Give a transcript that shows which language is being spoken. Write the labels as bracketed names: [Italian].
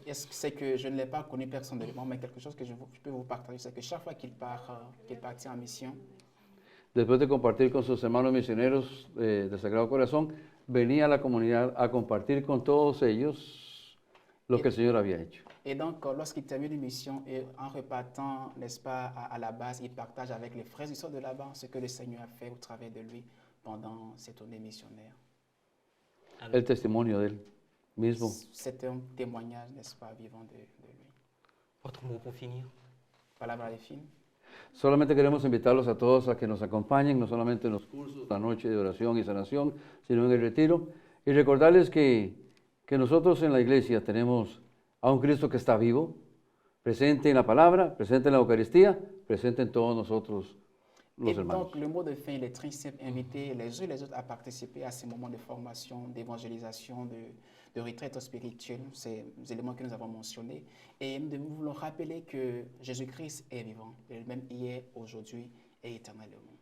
[French] C'est que je ne l'ai pas connu personnellement, mais quelque chose que je peux vous partager, c'est que chaque fois qu'il partit en mission, [Spanish] después de compartir con sus hermanos misioneros del Sagrado Corazón, venía a la comunidad a compartir con todos ellos lo que el Señor había hecho. [French] et donc lorsqu'il termine une mission, et en repartant, n'est-ce pas, à la base, il partage avec les frères et sœurs de là-bas ce que le Seigneur a fait au travers de lui pendant cette tournée missionnaire. [Spanish] El testimonio de él mismo. [French] C'est un témoignage, n'est-ce pas, vivant de lui. Autre mot pour finir? [Spanish] Palabra de fin. Solamente queremos invitarlos a todos a que nos acompañen, no solamente en los cursos, la noche de oración y sanación, sino en el retiro. Y recordarles que nosotros en la iglesia tenemos a un Cristo que está vivo, presente en la palabra, presente en la Eucaristía, presente en todos nosotros los [French] Et [Spanish] hermanos. [French] donc, le mot de fin, il est très simple, inviter les uns et les autres à participer à ces moments de formation, d'évangélisation, de retraite spirituelle, ces éléments que nous avons mentionnés. Et nous voulons rappeler que Jésus-Christ est vivant, le même hier, aujourd'hui et éternellement.